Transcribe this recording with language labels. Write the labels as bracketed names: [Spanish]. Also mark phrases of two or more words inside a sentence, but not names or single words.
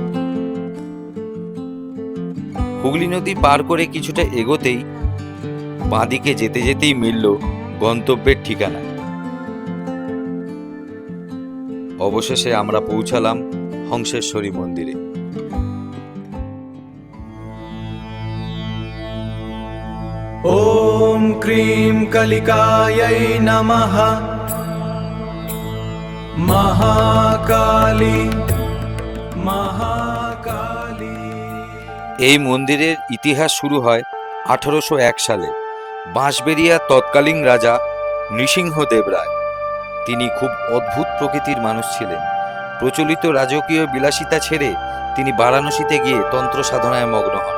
[Bangla] হুগলি নদী পার করে কিছুটা এগোতেই বাঁদিকে যেতে যেতেই মিলল গন্তব্যের ঠিকানা। অবশেষে আমরা পৌঁছালাম হংসেশ্বরী মন্দিরে। [Sanskrit] ॐ क्रीं कलिकायै नमः महाकाली महाकाली। [Bangla] এই মন্দিরের ইতিহাস শুরু হয় 1801 সালে। বাঁশবেড়িয়া তৎকালীন রাজা নৃসিংহদেব রায়, তিনি খুব অদ্ভুত প্রকৃতির মানুষ ছিলেন। প্রচলিত রাজকীয় বিলাসিতা ছেড়ে তিনি বারাণসীতে গিয়ে তন্ত্র সাধনায় মগ্ন হন।